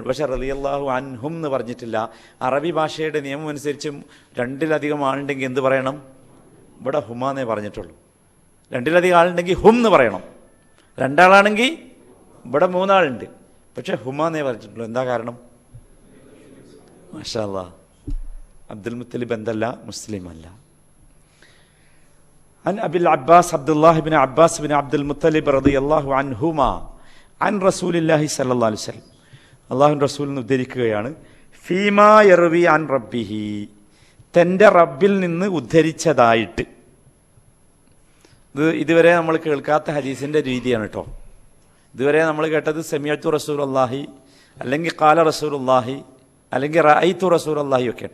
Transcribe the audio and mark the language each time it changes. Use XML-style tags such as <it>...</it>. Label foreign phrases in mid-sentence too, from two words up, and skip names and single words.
<ml>പക്ഷെ</ml> <ar>رضي الله عنهم</ar> <ml>എന്ന് പറഞ്ഞിട്ടില്ല. അറബി ഭാഷയുടെ നിയമം അനുസരിച്ച് 2-ലധികം ആളുണ്ടെങ്കിൽ എന്ത് പറയണം? ഇവിടെ ഹുമാന്നേ പറഞ്ഞിട്ടുള്ളൂ. 2-ലധികം ആളുണ്ടെങ്കിൽ ഹും എന്ന് പറയണം. 2 ആളാണെങ്കിൽ ഇവിടെ 3 ആളുണ്ട്, പക്ഷെ ഹുമാന്നേ പറഞ്ഞിട്ടുള്ളൂ. എന്താ കാരണം?</ml> <ar>ما شاء الله,</ar> <ml>അബ്ദുൽ മുത്തലിബ് എന്തല്ല? മുസ്ലിം അല്ല.</ml> <ar>عن أبي العباس عبد الله بن عباس بن عبد المطلب رضي الله عنهما عن رسول الله صلى الله عليه وسلم.</ar> <ml>അള്ളാഹുവിൻ്റെ റസൂലിന് ഉദ്ധരിക്കുകയാണ്,</ml> <ar>فيما يروي عن ربه,</ar> <ml>തൻ്റെ റബ്ബിൽ നിന്ന് ഉദ്ധരിച്ചതായിട്ട്. ഇത് ഇതുവരെ നമ്മൾ കേൾക്കാത്ത ഹദീസിൻ്റെ രീതിയാണ് കേട്ടോ. ഇതുവരെ നമ്മൾ കേട്ടത്</ml> <ar>سمعت رسول الله,</ar> <ml>അല്ലെങ്കിൽ</ml> <ar>قال رسول الله,</ar> <ml>അല്ലെങ്കിൽ</ml> <ar>رأيت رسول الله</ar> <ml>ഒക്കെയാണ്.</ml>